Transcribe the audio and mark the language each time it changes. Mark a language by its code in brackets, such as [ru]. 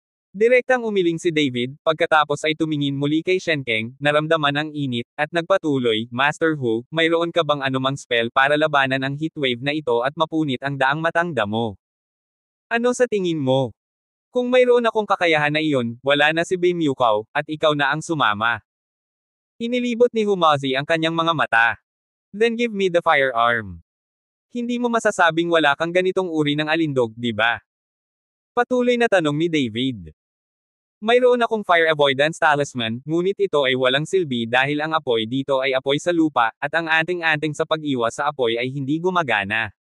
[tl] Direktang umiling si David, pagkatapos ay tumingin muli kay Shenkeng, naramdaman ang init, at nagpatuloy, Master Hu, mayroon ka bang anumang spell para labanan ang heatwave na ito at mapunit ang 100 matang damo? Ano sa tingin mo? Kung mayroon akong kakayahan na iyon, wala na si Beimyukaw, at ikaw na ang sumama. Inilibot ni Humazi ang kanyang mga mata. [en] Then give me the firearm. [tl] Hindi mo masasabing wala kang ganitong uri ng alindog, di ba? Patuloy na tanong ni David. Mayroon akong fire avoidance talisman, ngunit ito ay walang silbi dahil ang apoy dito ay apoy sa lupa, at ang anting-anting sa pag-iwas sa apoy ay hindi gumagana.